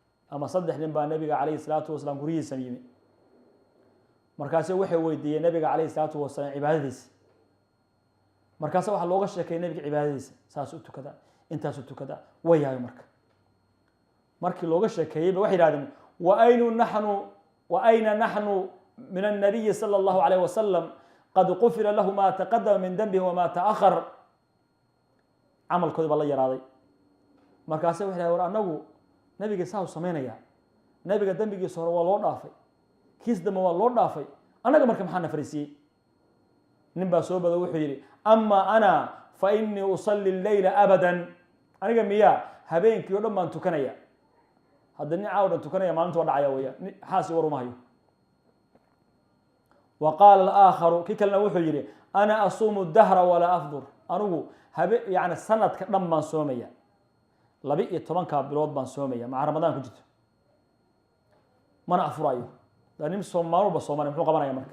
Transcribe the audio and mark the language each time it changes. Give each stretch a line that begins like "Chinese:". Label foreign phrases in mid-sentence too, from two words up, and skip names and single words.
Somali: ama 3 nin baa nabiga
Arabic: عليه الصلاة والسلام
Somali: gurigiisa yimi markaasay waxay weydiiyeen nabiga
Arabic: عليه الصلاة والسلام
Somali: cibaadadiisa markaasa waxa looga sheekeeyay nabiga cibaadadiisa saas u tukada intaas u tukada wayahay markii looga sheekeeyay waxay yiraahdeen
Arabic: وأين نحن من النبي صلى الله عليه وسلم قد غفر له ما تقدم من ذنبه وما تأخر amalkooda
Somali: baa la yaraaday markaasay waxay yiraahdeen war anagu nabiga saa u sameynaya nabiga dambigiisa hore waa loo dhaafay kiis dama waa loo dhaafay anaga marka maxaa nafariisiyay nin baa soo bada wuxuu yiri
Arabic: أما أنا فإني أصلي الليل أبدا
Somali: aniga miya habeenkii oo dhan baan tukanaya hadda nin caawda tukanaya maalinta waa dhacaya weeyaa xaasi war uma hayo
Arabic: وقال الآخر
Somali: kikalna wuxuu yiri
Arabic: أنا أصوم الدهر ولا أفطر
Somali: anigu yani sanadka dhan baan soomaya 12 bilood baan soomaya ma ramadaan ku jirto mana afurayo nin Soomaaliba Soomaali muxuu qabanaya marka